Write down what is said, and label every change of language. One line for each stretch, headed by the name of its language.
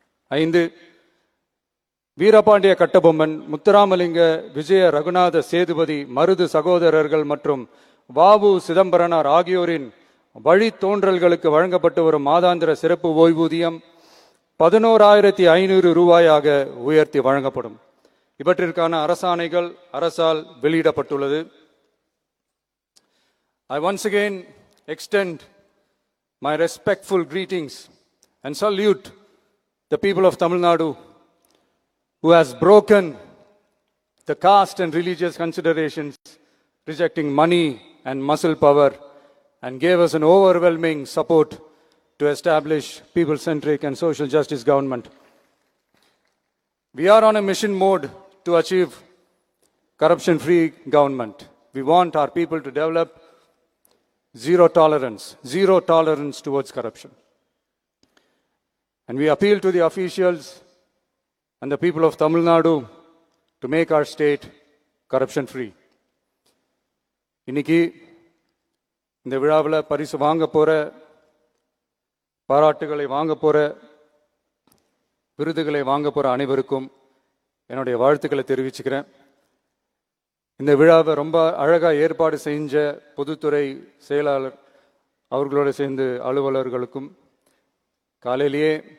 Tamil: 5, வீரபாண்டிய கட்டபொம்மன், முத்துராமலிங்க, விஜய ரகுநாத சேதுபதி, மருது சகோதரர்கள் மற்றும் வாவு சிதம்பரனார் ஆகியோரின் வழித்தோன்றல்களுக்கு வழங்கப்பட்டு வரும் மாதாந்திர சிறப்பு ஓய்வூதியம் 11,500 ரூபாயாக உயர்த்தி வழங்கப்படும். இவற்றிற்கான அரசாணைகள் அரசால் வெளியிடப்பட்டுள்ளது.
English: I once again extend my respectful greetings and salute the people of Tamil Nadu who has broken the caste and religious considerations, rejecting money and muscle power, and gave us an overwhelming support to establish people-centric and social justice government. We are on a mission mode to achieve corruption-free government. We want our people to develop zero tolerance towards corruption. And we appeal to the officials and the people of Tamil Nadu to make our state corruption free.
Tamil: இன்னைக்கு இந்த விழாவில் பரிசு வாங்க போற, பாராட்டுகளை வாங்க போற, விருதுகளை வாங்க போற அனைவருக்கும் என்னுடைய வாழ்த்துக்களை தெரிவிச்சுக்கிறேன். இந்த விழாவை ரொம்ப அழகா ஏற்பாடு செஞ்ச பொதுத்துறை செயலாளர் அவர்களோடு சேர்ந்து அலுவலர்களுக்கும், காலையிலேயே